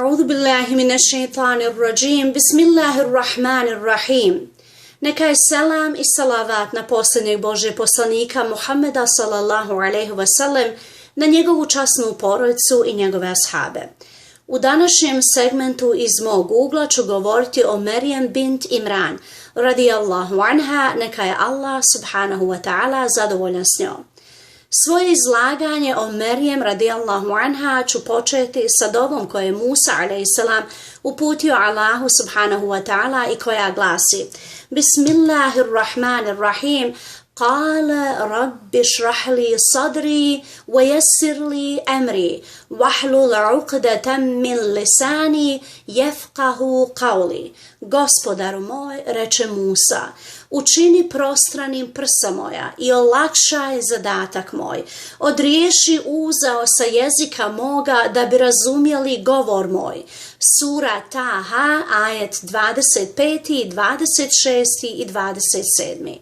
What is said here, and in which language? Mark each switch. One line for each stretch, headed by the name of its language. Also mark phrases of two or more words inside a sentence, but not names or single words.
Arabic: أعوذ بالله من الشيطان الرجيم. بسم الله الرحمن الرحيم.
Bosnian: Neka je selam i salavat na posljednjeg Božjeg poslanika Muhammeda
Arabic: صلى الله عليه وسلم,
Bosnian: na njegovu časnu porodicu i njegove ashabe. U današnjem segmentu iz mog ugla ću govoriti o Merijem bint Imran,
Arabic: رضي الله عنها,
Bosnian: neka je Allah
Arabic: سبحانه وتعالى
Bosnian: zadovoljan s njom. Svoje izlaganje o Merijem
Arabic: رضي الله عنها
Bosnian: ću početi sa dovom koje je Musa a.s. uputio Allahu
Arabic: سبحانه وتعالى
Bosnian: i koja glasi:
Arabic: بسم الله الرحمن الرحيم. قال رب اشرح لي صدري ويسر لي أمري واحلل عقدة من لساني يفقهوا قولي.
Bosnian: Gospodaru moj, reče Musa, učini prostranim prsa moja i olakšaj zadatak moj. Odriješi uzao sa jezika moga da bi razumjeli govor moj. Sura Taha, ajet 25, 26 i 27.